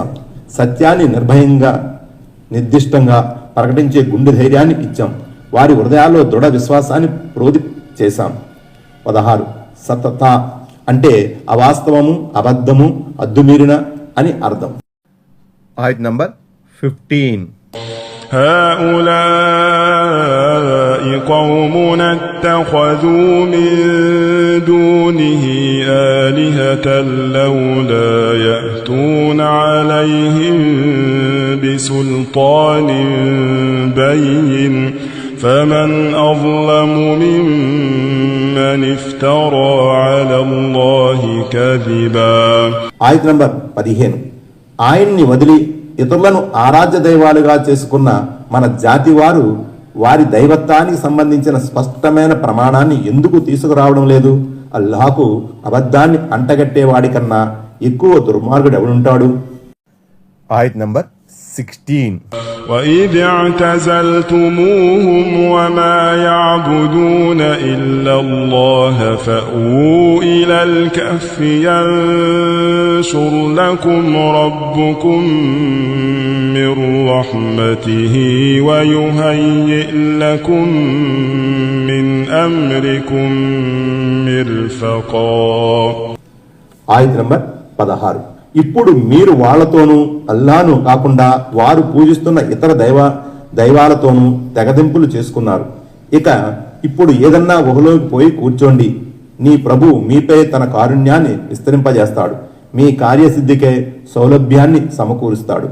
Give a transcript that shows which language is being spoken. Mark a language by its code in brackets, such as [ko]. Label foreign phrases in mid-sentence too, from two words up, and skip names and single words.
[te] సత్యాన్ని నిర్భయంగా నిర్దిష్టంగా ప్రకటించే గుండె ధైర్యాన్ని ఇచ్చాం. వారి హృదయాల్లో దృఢ విశ్వాసాన్ని ప్రోధి చేశాం. 16. సతత అంటే అవాస్తవము, అబద్ధము, అద్దుమీరిన అని అర్థం. ఆయత్ నంబర్ 15. [ar] هؤلاء قومنا اتخذوا من دونه آلهة لولا يأتون عليهم بسلطان بين فمن أظلم ممن افترى على الله كذبا. [te] ఆయత్ నంబర్ 15. ఆయన్ని వదిలి ఇతరులను ఆరాధ్య దైవాలుగా చేసుకున్న మన జాతి వారు వారి దైవత్వానికి సంబంధించిన స్పష్టమైన ప్రమాణాన్ని ఎందుకు తీసుకురావడం లేదు? అల్లాహకు అబద్ధాన్ని అంటగట్టేవాడి కన్నా ఎక్కువ దుర్మార్గుడు ఎవడుంటాడు? ఆయత్ నంబర్ 16. [ar] وإذ اعتزلتموهم وما يعبدون إلا الله فأووا إلى الكهف ينشر لكم ربكم من رحمته ويهيئ لكم من أمركم مرفقا. [te] ఆయత్ నంబర్ 16. ఇప్పుడు మీరు వాళ్లతోనూ అల్లాను కాకుండా వారు పూజిస్తున్న ఇతర దైవాలతోనూ తెగదింపులు చేసుకున్నారు. ఇక ఇప్పుడు ఏదన్నా గుహలోకి పోయి కూర్చోండి. నీ ప్రభు మీపై తన కారుణ్యాన్ని విస్తరింపజేస్తాడు, మీ కార్యసిద్ధికే సౌలభ్యాన్ని సమకూరుస్తాడు.